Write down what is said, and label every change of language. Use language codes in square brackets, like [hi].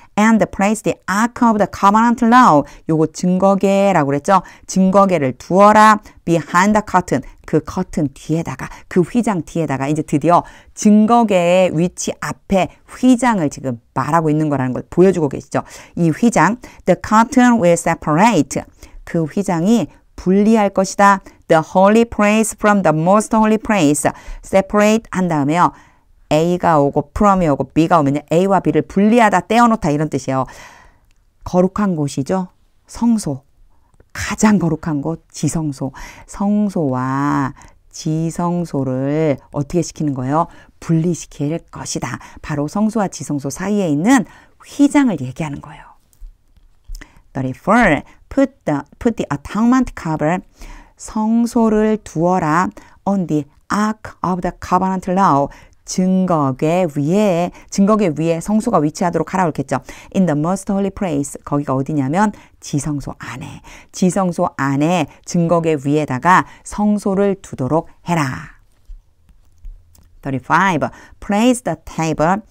[en] and place the ark of the covenant law. [ko] 요거 증거계라고 그랬죠? 증거계를 두어라. [en] behind the curtain. [ko] 그 커튼 뒤에다가, 그 휘장 뒤에다가 이제 드디어 증거계의 위치 앞에 휘장을 지금 말하고 있는 거라는 걸 보여주고 계시죠? 이 휘장, [en] the curtain will separate. [ko] 그 휘장이 분리할 것이다. [en] the holy place from the most holy place. [ko] separate 한 다음에요. A가 오고 from이 오고 B가 오면 A와 B를 분리하다, 떼어놓다 이런 뜻이에요. 거룩한 곳이죠. 성소. 가장 거룩한 곳, 지성소. 성소와 지성소를 어떻게 시키는 거예요? 분리시킬 것이다. 바로 성소와 지성소 사이에 있는 휘장을 얘기하는 거예요. [en] 34. Put the atonement cover. [ko] 성소를 두어라. [en] On the ark of the covenant law. [ko] 증거계 위에 성소가 위치하도록 하라고 했겠죠. [en] In the most holy place. [ko] 거기가 어디냐면 지성소 안에. 지성소 안에 증거계 위에다가 성소를 두도록 해라. [en] 35. Place the table.